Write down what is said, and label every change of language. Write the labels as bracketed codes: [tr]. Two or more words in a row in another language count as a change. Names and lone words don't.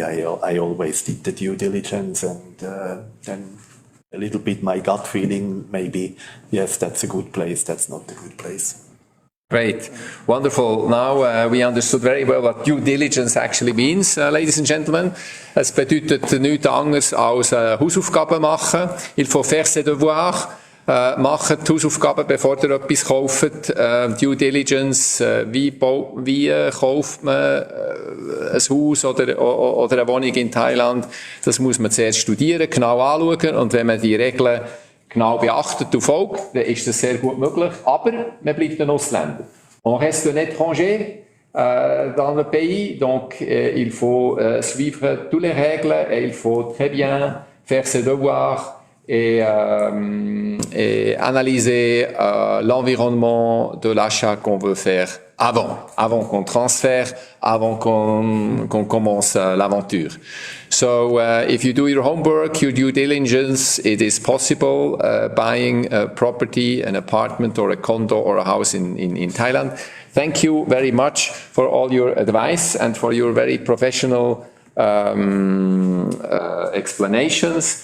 [en] I always did the due diligence, and then a little bit my gut feeling, maybe, yes, that's a good place, that's not a good place. Great. Wonderful. Now we understood very well what due diligence actually means, ladies and gentlemen. [de] Es bedeutet nichts anderes als Hausaufgaben machen. [fr] Il faut faire ses devoirs. [de] Machen die Hausaufgaben, bevor ihr etwas kauft. [en] Due Diligence, [de] wie kauft man ein Haus oder eine Wohnung in Thailand? Das muss man zuerst studieren, genau anschauen. Und wenn man die Regeln genau beachtet und folgt, dann ist das sehr gut möglich. Aber man bleibt ein Ausländer. [fr] On reste un étranger dans le pays, donc il faut suivre toutes les règles et il faut très bien faire ses devoirs et analyser l'environnement de l'achat qu'on veut faire avant qu'on transfère, avant qu'on commence l'aventure. [en] So if you do your homework, your due diligence, it is possible buying a property, an apartment or a condo or a house in Thailand. Thank you very much for all your advice and for your very professional explanations.